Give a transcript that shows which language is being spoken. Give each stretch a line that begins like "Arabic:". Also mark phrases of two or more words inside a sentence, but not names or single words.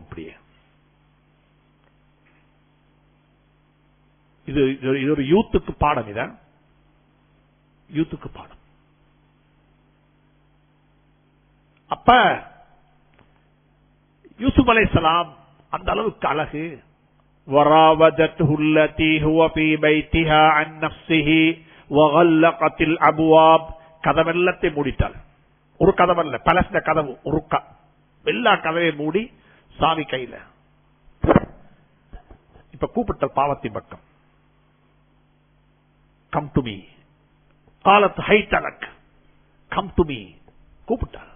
Tamil: அப்படியே இது ஒரு யூத்துக்கு பாடம். இத யூத்துக்கு பாடம். அப்ப யூசுப் அலைஹிஸ்ஸலாம் அந்த அளவுக்கு அழகு.
Arabic: وراودته التي هو في بيتها عن نفسه وغلقت الابواب.
Tamil: கதவெல்லத்தை மூடிட்டாள். ஒரு கதவல்ல, பலஸ்ன கதவு. ஒரு எல்லா கதவை மூடி சாவி கையில. இப்ப கூப்பிட்ட பாவத்தின் பக்கம்.
English: come to me
Arabic: قالت هيت لك,
English: come to me கூப்பிட்டார்.